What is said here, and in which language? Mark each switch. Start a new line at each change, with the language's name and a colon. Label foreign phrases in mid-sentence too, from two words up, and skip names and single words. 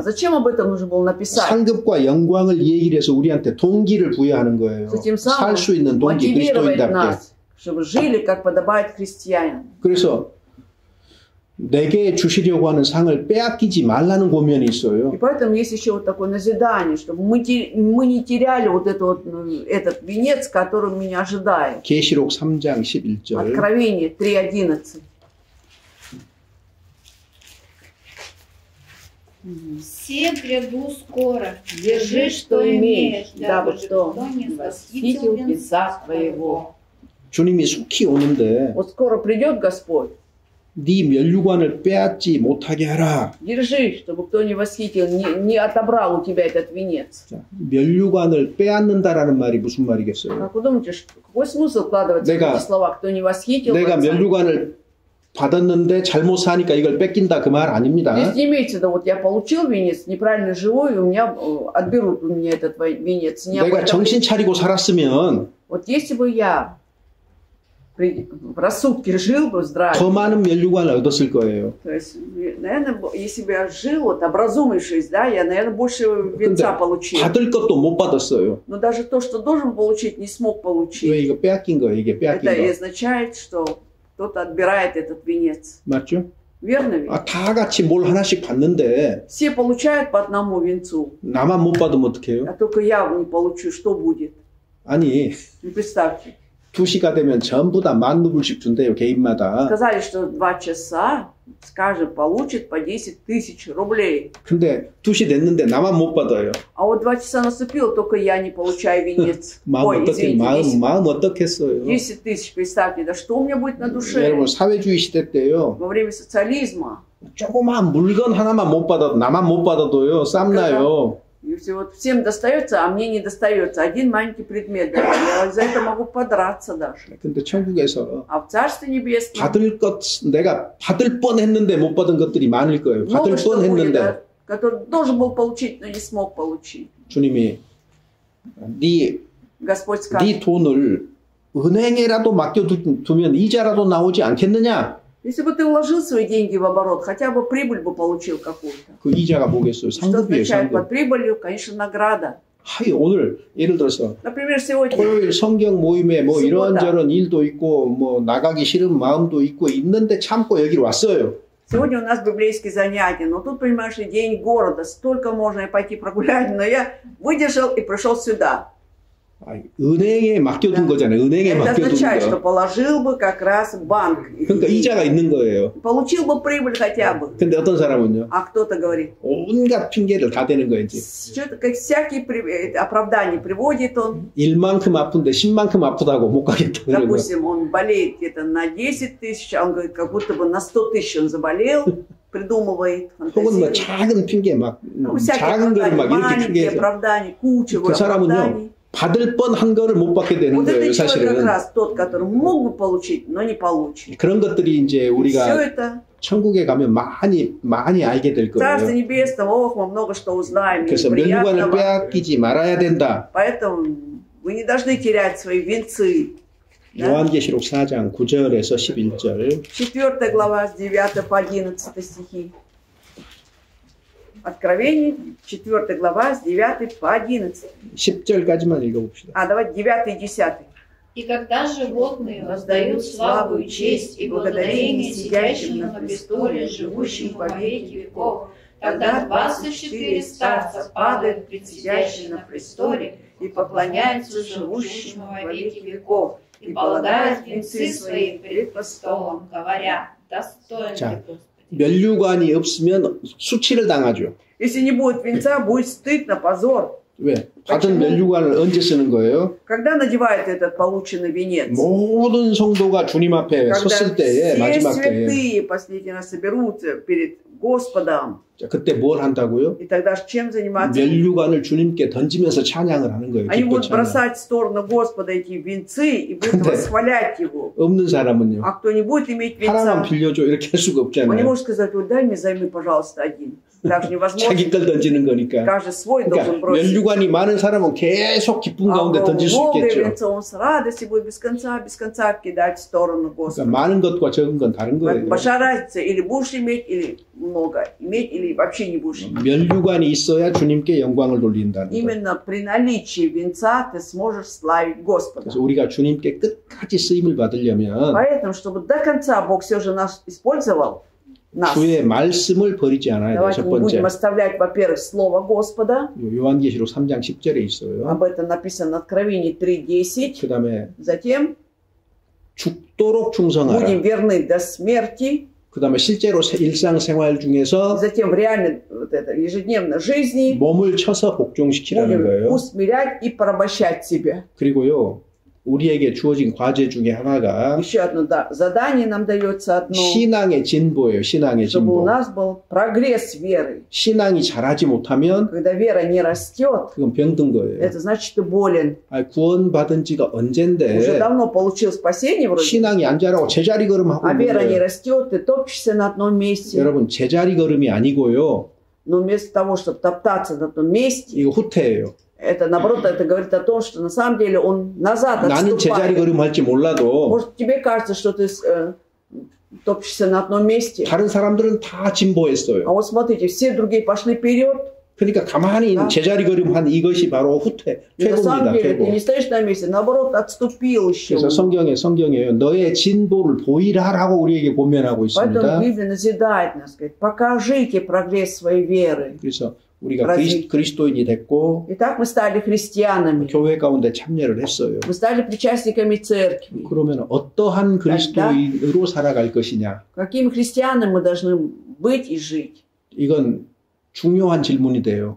Russian: зачем об этом нужно было написать?
Korean: 상급과 영광을 얘기를 해서 우리한테 동기를 부여하는 거예요.
Russian: Что тем самым
Korean: 살 수 있는 동기,
Russian: мотивировать
Korean: 그리스도인답게.
Russian: нас, чтобы жили, как подобает христианам.
Korean: 그래서 내게 주시려고 하는 상을 빼앗기지 말라는 고면이
Russian: И
Korean: 있어요.
Russian: поэтому есть еще вот такое назидание, чтобы мы не теряли вот, этот венец, который меня ожидает.
Korean: 계시록 3장 11절.
Russian: Откровение 3:11. все гряду скоро, держи, что имеешь, дабы кто не восхитил венца твоего.
Korean: 주님이 속히 오는데
Russian: Вот скоро придет Господь.
Korean: 네 면류관을 빼앗지 못하게 하라.
Russian: Держи, чтобы кто не восхитил, не отобрал у тебя этот венец.
Korean: 자, 면류관을 빼앗는다라는 말이 무슨 말이겠어요?
Russian: Как вы думаете, какой смысл вкладывается в эти слова? Кто не восхитил
Korean: 내가
Russian: венца?
Korean: 면류관을 받았는데 잘못 사니까 이걸 뺏긴다 그 말 아닙니다.
Russian: Здесь не имеется, да вот я получил венец, неправильно живу, и у меня отберут у меня этот венец. Не об
Korean: 내가
Russian: этом
Korean: 정신
Russian: речь.
Korean: 차리고 살았으면
Russian: Вот если бы я в рассудке жил бы здраво,
Korean: 더 많은 면류관을 얻었을 거예요.
Russian: то есть, наверное, если бы я жил, вот, образумившись, да, я, наверное, больше венца получил.
Korean: 받을 것도 못 받았어요.
Russian: Но даже то, что должен получить, не смог
Korean: 왜
Russian: получить.
Korean: 이거 빼앗긴 거예요? 이게 빼앗긴
Russian: Это и
Korean: 거.
Russian: означает, что кто-то отбирает этот венец.
Korean: 맞죠?
Russian: Верно ведь?
Korean: 다 같이 뭘 하나씩 받는데
Russian: Все получают по одному венцу,
Korean: 나만 못 받으면 어떡해요?
Russian: а только я не получу, что будет?
Korean: 아니
Russian: Ну, представьте.
Korean: 2시가 되면 전부 다 10,000루블씩 준대요, 개인마다.
Russian: Сказали, что 2 часа каждый получит по 10 000 рублей.
Korean: 근데 2시 됐는데 나만 못 받아요.
Russian: А вот 2 часа наступило, только я не получаю венец.
Korean: 마음
Russian: Ой,
Korean: 어떻게,
Russian: извините,
Korean: 마음 어떻겠어요.
Russian: 10 000, представьте, да что у меня будет на душе?
Korean: 여러분, 사회주의 시대 때요.
Russian: Во время социализма.
Korean: 조그만 물건 하나만 못 받아도, 나만 못 받아도요, 쌈나요.
Russian: И все, вот всем достается, а мне не достается. Один маленький предмет. Я за это могу подраться даже.
Korean: 근데 천국에서
Russian: А в Царстве Небесном
Korean: 받을 것, 내가 받을 뻔 했는데 못 받은 것들이 많을 거예요. 받을
Russian: много что
Korean: 뻔
Russian: будет,
Korean: 했는데.
Russian: да, который должен был получить, но не смог получить.
Korean: 주님이
Russian: Господь
Korean: 네
Russian: скажет,
Korean: 돈을 은행에라도 맡겨두면 이자라도 나오지 않겠느냐?
Russian: если бы ты вложил свои деньги в оборот, хотя бы прибыль бы получил какую-то.
Korean: 그 이자가 뭐겠어요?
Russian: Что
Korean: 상급이에요,
Russian: означает
Korean: 상급.
Russian: под прибылью? Конечно, награда.
Korean: 하이, 오늘 예를 들어서 Например, сегодня 토요일 성경 모임에 뭐 수고다. 이런저런 일도 있고 뭐 나가기 싫은 마음도 있고 있는데 참고 여기로 왔어요.
Russian: Сегодня у нас библейские занятия, но тут, понимаешь, и день города, столько можно и пойти прогулять, но я выдержал и пришел сюда.
Korean: 은행에 맡겨둔 거잖아요. 은행에
Russian: Это
Korean: 맡겨둔
Russian: означает, что
Korean: 거.
Russian: положил бы как раз в банк.
Korean: 그러니까 이자가 있는 거예요.
Russian: Получил бы прибыль хотя бы.
Korean: 근데 어떤 사람은요?
Russian: А кто-то говорит,
Korean: 온갖 핑계를 다 대는 거예요. 이제.
Russian: что-то как всякие оправдания приводит он.
Korean: 1만큼 아픈데 10만큼 아프다고 못 가겠다. 그러고.
Russian: Допустим, он болеет где-то на 10 000, а он говорит, как будто бы на 100 000 он заболел, придумывает,
Korean: 혹은 뭐
Russian: фантазирует.
Korean: 작은 핑계 막
Russian: всякие
Korean: 작은 거를
Russian: оправдания,
Korean: 막 이렇게
Russian: маленькие
Korean: 핑계해서
Russian: оправдания, куча
Korean: 그 사람은요
Russian: оправданий.
Korean: 받을 뻔한 거를 못 받게 되는
Russian: Вот
Korean: 거예요.
Russian: это человек как
Korean: 사실은
Russian: раз тот, который мог бы получить, но не получит.
Korean: 그런 것들이 이제
Russian: Все
Korean: 우리가
Russian: это
Korean: 천국에 가면 많이 알게 될
Russian: Царство
Korean: 거예요.
Russian: Небесное, ох, мы много что узнаем, и
Korean: 그래서 면류관을
Russian: приятного.
Korean: 빼앗기지 말아야 된다.
Russian: Поэтому вы не должны терять свои венцы. Да?
Korean: 요한계시록 4장 9절에서 11절.
Russian: 4 глава с 9 по 11 стихи. Откровение, 4 глава с 9 по 11.
Korean: 10절까지만 읽어봅시다.
Russian: А, давайте 9 и 10. И когда животные воздают славу и честь и благодарение сидящим на престоле, живущим во веки веков, тогда 24 старца падают пред сидящим на престоле и поклоняются живущему во веки веков, и полагают венцы свои пред престолом, говоря, достоин
Korean: 자,
Russian: ли Господи.
Korean: 면류관이 없으면 수치를 당하죠.
Russian: Если не будет венца, будет стыдно, позор.
Korean: 왜? 받은
Russian: почему?
Korean: 면류관을 언제 쓰는 거예요?
Russian: Когда надевает этот полученный венец?
Korean: 모든 성도가 주님 앞에
Russian: Когда
Korean: 섰을 때에
Russian: все
Korean: 마지막 때에
Russian: святые последний раз соберутся перед Господом.
Korean: 자, 그때 뭘 한다고요?
Russian: И тогда ж чем заниматься?
Korean: 면류관을 주님께 던지면서 찬양을 하는 거예요.
Russian: Они
Korean: 기뻐
Russian: будут
Korean: 찬양.
Russian: бросать в сторону Господа эти венцы и будут
Korean: 근데
Russian: восхвалять Его.
Korean: 없는 사람은요.
Russian: А кто не будет иметь
Korean: 하나만
Russian: венца,
Korean: 빌려줘 이렇게 할 수가
Russian: он не
Korean: 없잖아요.
Russian: может сказать, вот дай мне займи, пожалуйста, один. Так же невозможно.
Korean: 자기 걸 던지는 거니까.
Russian: Каждый свой должен
Korean: 그러니까
Russian: бросить.
Korean: 면류관이 많은 사람은 계속 기쁨
Russian: А у
Korean: 가운데
Russian: кого
Korean: 던질 수
Russian: много
Korean: 있겠죠.
Russian: венца, он с радостью будет без конца кидать в сторону
Korean: 그러니까
Russian: Господа.
Korean: 많은 것과 적은 건 다른 거예요.
Russian: Большая разница, или будешь иметь, или много иметь, или вообще не будешь иметь.
Korean: 면류관이 있어야 주님께 영광을 돌린다는 거예요.
Russian: Именно при наличии венца ты сможешь славить Господа.
Korean: 그래서 우리가 주님께 끝까지 쓰임을 받으려면
Russian: Поэтому, чтобы до конца Бог все же нас использовал, нас,
Korean: 주의 말씀을 버리지 않아야 돼요.
Russian: давайте
Korean: 첫
Russian: не
Korean: 번째.
Russian: будем оставлять, во-первых, Слово Господа.
Korean: 요한계시록 3장 10절에 있어요.
Russian: Об этом написано в Откровении 3:10.
Korean: 그 다음에
Russian: Затем
Korean: 죽도록 충성하라.
Russian: будем верны до смерти.
Korean: 그 다음에 실제로 일상생활 중에서
Russian: Затем в реальной вот это, ежедневной жизни
Korean: 몸을 쳐서 복종시키라는
Russian: будем
Korean: 거예요.
Russian: усмирять и порабощать себя.
Korean: 그리고요, 우리에게 주어진 과제 중에 하나가
Russian: Еще одно задание нам дается одно,
Korean: 신앙의 진보예요. 신앙의
Russian: чтобы у
Korean: 진보.
Russian: нас был прогресс веры.
Korean: 신앙이 자라지 못하면
Russian: Когда вера не растет,
Korean: 그건 병든 거예요.
Russian: это значит, ты болен.
Korean: 구원받은 지가
Russian: Уже
Korean: 언젠데
Russian: давно получил спасение вроде,
Korean: 신앙이 안 자라고 제자리 걸음하고
Russian: а
Korean: 있는
Russian: вера не
Korean: 거예요.
Russian: растет, ты топчешься на одном месте.
Korean: 여러분, 제자리 걸음이 아니고요.
Russian: Но вместо того, чтобы топтаться на том месте,
Korean: 이거 후퇴예요.
Russian: это наоборот, это говорит о том, что на самом деле он назад
Korean: 나는 제자리
Russian: отступает.
Korean: 걸음 할지 몰라도
Russian: Может, тебе кажется, что ты топчешься на одном месте.
Korean: 다른 사람들은 다
Russian: А
Korean: 진보했어요.
Russian: вот смотрите, все другие пошли вперед.
Korean: 그러니까 가만히 아. 제자리 걸음 한 이것이 바로 후퇴,
Russian: И на самом
Korean: 퇴보입니다.
Russian: деле ты
Korean: 퇴보.
Russian: не стоишь на месте, наоборот, отступил еще.
Korean: 그래서 성경에요. 너의 진보를 보이라라고 우리에게 권면하고
Russian: Поэтому
Korean: 있습니다.
Russian: Библия назидает нас, говорит, покажите прогресс своей веры.
Korean: 그래서 우리가
Russian: развить.
Korean: 그리스도인이 됐고
Russian: Итак, мы стали христианами,
Korean: 교회 가운데 참여를 했어요.
Russian: мы стали причастниками церкви.
Korean: 그러면 어떠한 그리스도인으로 살아갈 것이냐?
Russian: Какими христианами мы должны быть и жить?
Korean: 이건 중요한 질문이 돼요.